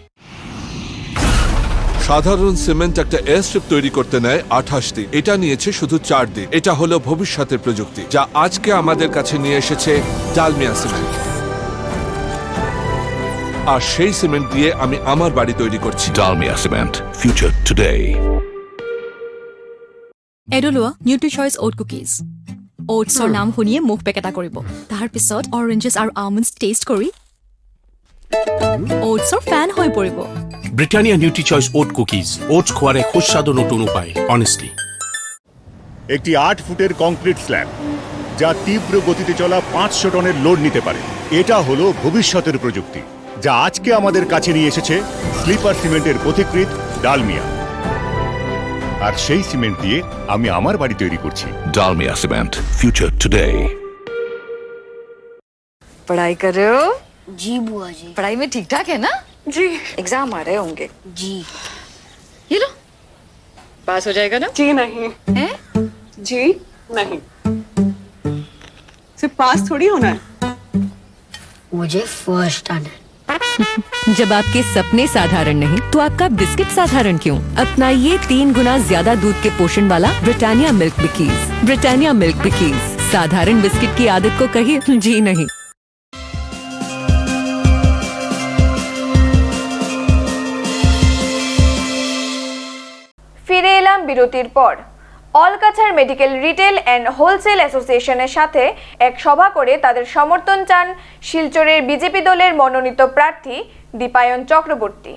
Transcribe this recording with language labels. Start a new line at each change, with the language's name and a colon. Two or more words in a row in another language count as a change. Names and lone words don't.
Bangla: সাধারণ সিমেন্ট একটা এয়ার স্ট্রিপ তৈরি করতে নেয় 28 দিন, এটা নিয়েছে শুধু 4 দিন। এটা হলো ভবিষ্যতের প্রযুক্তি, যা আজকে আমাদের কাছে নিয়ে এসেছে ডালমিয়া সিমেন্ট। আর সেই সিমেন্ট দিয়ে আমি আমার বাড়ি তৈরি করছি।
English: Dalmia Cement. Future today.
Assamese: এডলোৱা নিউট্ৰি চইচ অ'ট কুকিজ। অ'টছৰ নাম শুনিয়ে মুখ পেকেটা কৰিব, তাৰ পিছত অৰেঞ্জেছ আৰু আলমণ্ডছ টেষ্ট কৰি অ'টছৰ ফেন হৈ পৰিব।
Bangla: ব্রিটানিয়া নিউট্রি চয়েস ওট কুকিজ, ওটস খোয়ার এক সুস্বাদু নতুন উপায়। অনেস্টলি, একটি 8 ফুটের কংক্রিট স্ল্যাব যা তীব্র গতিতে চলা 500 টনের লোড নিতে পারে। এটা হলো ভবিষ্যতের প্রযুক্তি, যা আজকে আমাদের কাছে নিয়ে এসেছে স্লিপার সিমেন্টের পথিকৃৎ ডালমিয়া। আর সেই সিমেন্ট দিয়ে আমি আমার বাড়ি তৈরি করছি।
English: Dalmia Cement. Future today.
Hindi: पढ़ाई कर रहे हो? जी बुआ जी। पढ़ाई में ठीक ठाक है ना? जी। एग्जाम आ रहे होंगे। जी। ये लो, पास हो जाएगा ना? जी नहीं। हैं? जी नहीं। सिर्फ पास थोड़ी होना है, मुझे फर्स्ट आना है। जब आपके सपने साधारण नहीं तो आपका बिस्किट साधारण क्यों? अपनाइए 3 गुना ज्यादा दूध के पोषण वाला ब्रिटानिया मिल्क बिकीज। ब्रिटानिया मिल्क बिकीज, साधारण बिस्किट की आदत को कहिए जी नहीं।
Bangla: ফিরে এলাম বিরতির পর। অলকাছার মেডিকেল রিটেল অ্যান্ড হোলসেল অ্যাসোসিয়েশনের সাথে এক সভা করে তাদের সমর্থন চান শিলচরের বিজেপি দলের মনোনীত প্রার্থী দীপায়ন চক্রবর্তী।